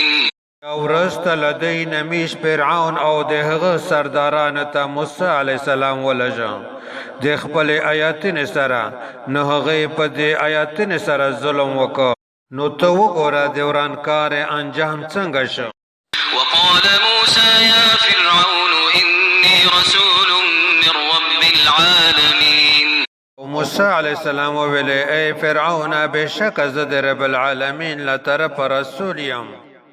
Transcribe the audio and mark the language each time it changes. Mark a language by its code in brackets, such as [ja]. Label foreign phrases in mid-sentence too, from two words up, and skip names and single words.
[ps] ورسته لدی نمیش فرعون او د هغه سردارانو ته موسی [ar] علیه السلام [ps] ولږه د خپل آیاتونو سره نو هغه په دې آیاتونو سره ظلم وکړ نو ته وګوره د ورانکار انجام څنګه شو. [ar] وقال موسى يا فرعون إني رسول من رب العالمين. [ps] موسی [ar] علیه السلام [ps] وویل ای فرعون بېشکه زه د [ar] رب العالمین [ps] له طرفه رسول یم.